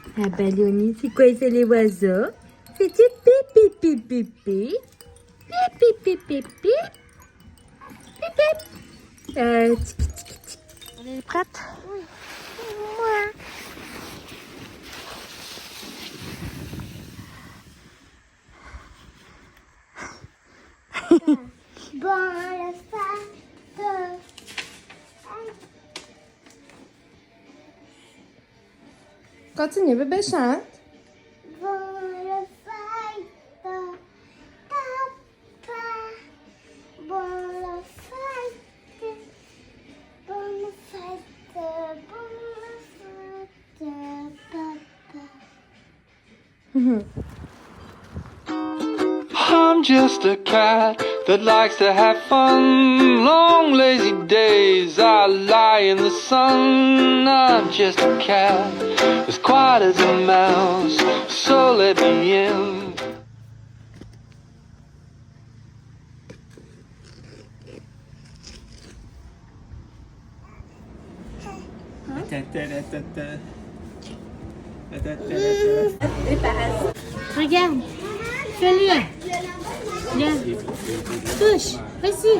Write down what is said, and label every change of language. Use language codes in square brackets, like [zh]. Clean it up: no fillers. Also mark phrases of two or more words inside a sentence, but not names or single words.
[fr] Ah, Balloni, c'est quoi ça, les oiseaux? C'est du pipi, pipi, pipi. Pipi, pipi, pipi. Pipi. Tiki, tiki, tiki. On est prête? Oui. Ouais. Bon, le fête. Continue, bébé, chante. Bon, le fête. Papa. Bon, le fête. Bon, le fête. Bon, le fête. Papa. [en] I'm just a cat that likes to have fun. Long lazy days I lie in the sun. I'm just a cat as quiet as a mouse, so let me in. [fr] Regarde. Fais-le. Viens. Touche. Vas-y.